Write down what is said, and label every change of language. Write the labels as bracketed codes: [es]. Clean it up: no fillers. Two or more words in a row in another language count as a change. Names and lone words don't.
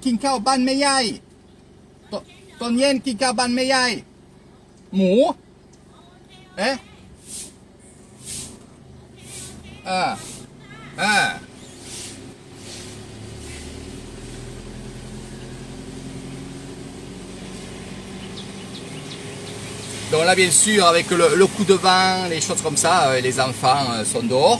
[th] กินข้าวบ้านแม่ยายต้นเย็นกินข้าวบ้านแม่ยายหมูเอ๊ะ [fr] Donc là bien sûr avec le coup de vent, les choses comme ça, les enfants sont dehors.